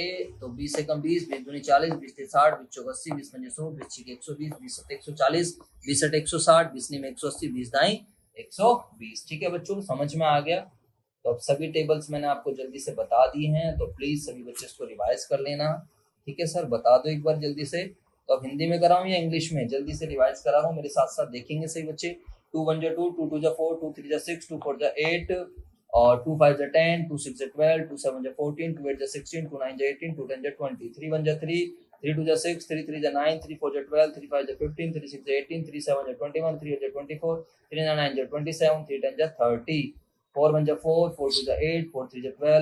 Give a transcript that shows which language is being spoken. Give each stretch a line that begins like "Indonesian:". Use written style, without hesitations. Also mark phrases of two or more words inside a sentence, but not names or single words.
Hindi: तो 20 से कम 20, 20 दूनी 40, 20 से 60, 20 चौक 80, 20 पंजे 100, 20 छीके 120, 20 सत्ते 140, 20 सट 160, 20 नीम 180, 20 दाई 120। ठीक है बच्चों, समझ में आ गया? तो अब सभी टेबल्स मैंने आपको जल्दी से बता दिए हैं, तो प्लीज सभी बच्चे इसको रिवाइज कर लेना। ठीक है सर, बता दो एक बार जल्दी से। तो अब हिंदी में कराऊं या इंग्लिश में? जल्दी से रिवाइज करा रहा हूँ, मेरे साथ साथ देखेंगे सही बच्चे। 2 1 जा 2, 2 2 जा 4, 2 3 जा 6, 2 4 जा 8 और 2 5 जा 10, 2 6 जा 12, 2 7 जा 14, 2 8 जा 16, 2 9 जा 18, 2 10 जा 20, 3 1 जा 3, 3 2 जा 6, 3 3 जा 9, 3 4 जा 12, 3 5 जा 15, 3 6 जा 18, 3 7 जा 21, 3 8 जा 24, 3 9 जा 27, 3 10 जा 30, 4 1 जा 4, 4 2 जा 8, 4 3 जा 12,